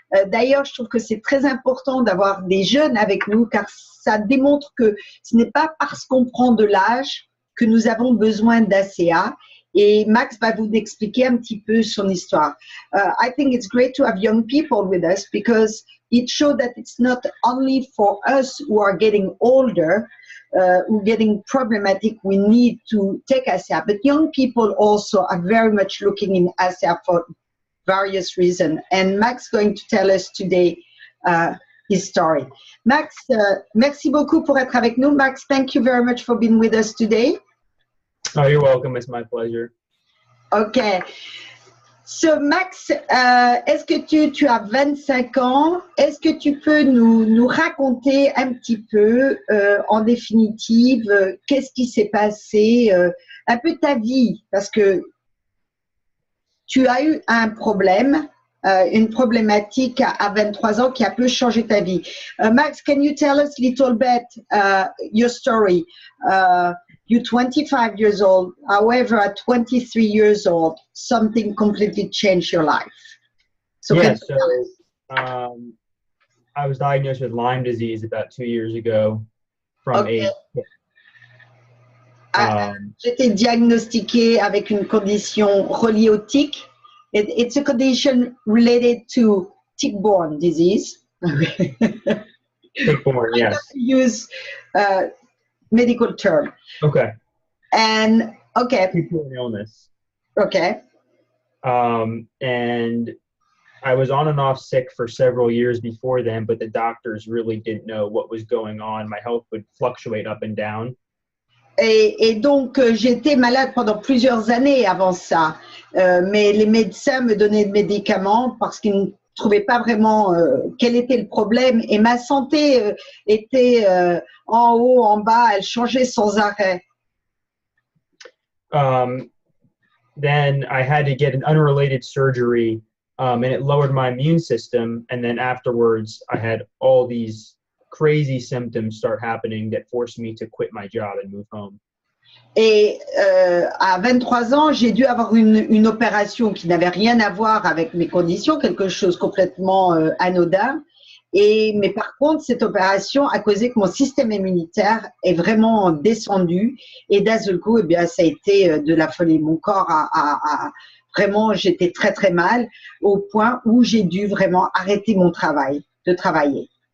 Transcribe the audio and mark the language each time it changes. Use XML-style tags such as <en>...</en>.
<fr>D'ailleurs, je trouve que c'est très important d'avoir des jeunes avec nous car ça démontre que ce n'est pas parce qu'on prend de l'âge que nous avons besoin d'ASEA. Et Max va vous expliquer un petit peu son histoire.</fr> <en>I think it's great to have young people with us because it shows that it's not only for us who are getting older, who getting problematic, we need to take ASEA, but young people also are very much looking in ASEA for various reasons. And Max is going to tell us today his story.</en> <fr>Max, merci beaucoup pour être avec nous.</fr> <en>Max, thank you very much for being with us today. Oh, you're welcome. It's my pleasure.</en> <fr>Okay.</fr> <en>So</en> <fr>Max, est-ce que tu as 25 ans? Est-ce que tu peux nous raconter un petit peu, en définitive, qu'est-ce qui s'est passé, un peu ta vie? Parce que tu as eu un problème, une problématique à 23 ans qui a peu changé ta vie.</fr> <en>Max, can you tell us a little bit your story? You're 25 years old. However, at 23 years old, something completely changed your life. So yeah, I was diagnosed with Lyme disease about 2 years ago from</en> <fr>J'étais diagnostiquée avec une condition reliée au tic.</fr> <en>It's a condition related to tick-borne disease. Tick-borne, yes. Use medical term. Okay. And okay. Tick-borne illness. Okay. And I was on and off sick for several years before then, but the doctors really didn't know what was going on. My health would fluctuate up and down.</en> <fr>Et donc, j'étais malade pendant plusieurs années avant ça. Mais les médecins me donnaient des médicaments parce qu'ils ne trouvaient pas vraiment quel était le problème. Et ma santé était en haut, en bas, elle changeait sans arrêt.</fr> <en>Then I had to get an unrelated surgery, and it lowered my immune system. And then afterwards, I had all these crazy symptoms start happening that forced me to quit my job and move home.</en> <fr>Et à 23 ans, j'ai dû avoir une opération qui n'avait rien à voir avec mes conditions, quelque chose complètement anodin. Mais par contre, cette opération a causé que mon système immunitaire est vraiment descendu. Et d'un seul coup, eh bien, ça a été de la folie. Mon corps vraiment, j'étais très très mal au point où j'ai dû vraiment arrêter mon travail, de travailler.</fr>